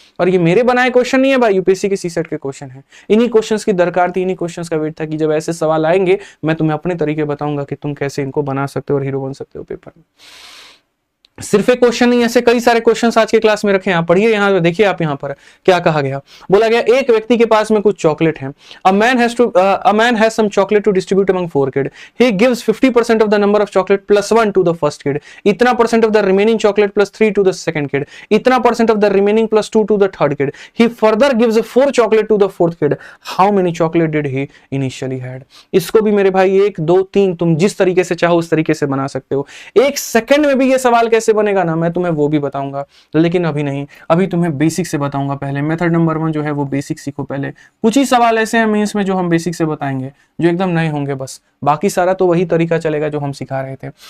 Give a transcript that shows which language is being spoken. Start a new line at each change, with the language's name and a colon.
Hindi: और ये मेरे बनाए क्वेश्चन नहीं है भाई, यूपीएससी के सीसेट के क्वेश्चन है। इन्हीं क्वेश्चन की दरकार थी, इन्हीं क्वेश्चन का वेट था कि जब ऐसे सवाल आएंगे मैं तुम्हें अपने तरीके बताऊंगा कि तुम कैसे इनको बना सकते हो और हीरो बन सकते हो पेपर में। सिर्फ एक क्वेश्चन नहीं, ऐसे कई सारे क्वेश्चंस आज के क्लास में रखे हैं। पढ़िए यहाँ, देखिए आप यहाँ पर क्या कहा गया। बोला गया एक व्यक्ति के पास में कुछ चॉकलेट है।
English: A man has some chocolate to distribute among 4 kids. He gives 50% of the number of chocolate plus 1 to the first kid.
Hindi: इतना
English: % of the remaining chocolate plus 3 to the second kid.
Hindi: इतना
English: % of the remaining plus 2 to the third kid. He further gives 4 chocolate to the fourth kid. How many chocolate did he initially had?
Hindi: इसको भी मेरे भाई 1, 2, 3 तुम जिस तरीके से चाहो उस तरीके से बना सकते हो। 1 सेकंड में भी ये सवाल कैसे से बनेगा ना, मैं तुम्हें वो भी बताऊंगा, लेकिन अभी नहीं, अभी तुम्हें बेसिक से बताऊंगा। पहले मेथड नंबर 1 जो है वो बेसिक सीखो। पहले कुछ ही सवाल ऐसे हैं मेंस में जो हम बेसिक से बताएंगे, जो एकदम नए होंगे, बस बाकी सारा तो वही तरीका चलेगा जो हम सिखा रहे थे।